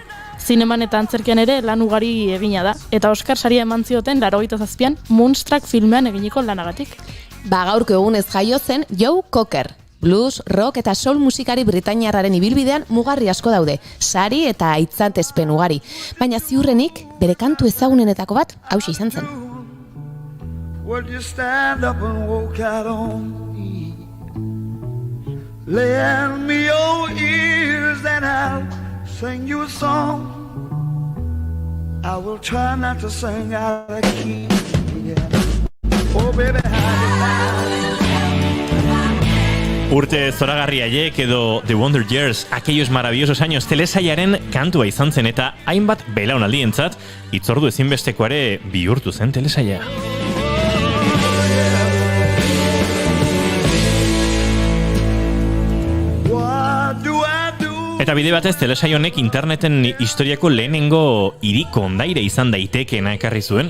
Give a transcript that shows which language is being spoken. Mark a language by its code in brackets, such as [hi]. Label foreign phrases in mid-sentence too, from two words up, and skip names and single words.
[eu] Zineman eta antzerkian ere lan ugari egina da, eta Oscar saria eman zioten 87an Moonstruck filmean eginiko lanagatik. Gaurko egunez jaio zen Joe Cocker. Blues, rock eta soul musikari britainiarraren ibilbidean mugarri asko daude, sari eta aitzatespen ugari. Baina ziurrenik, bere kantu ezagunenetako bat hauxe izan zen. [en] Would you stand up and walk out on me? Lend me your ears and I'll sing you a song. I will try not to sing out of key. Yeah. Oh baby, [eu] Urte zoragarri haiek edo The Wonder Years, aquellos maravillosos años telesaiaren kantua izan zen eta hainbat belaunaldientzat hitzordu ezinbestekoare bihurtu zen telesaia. Eta bide batez telesail honek interneten historiako lehenengo hiriko ondaire izan daitekeena ekarri zuen.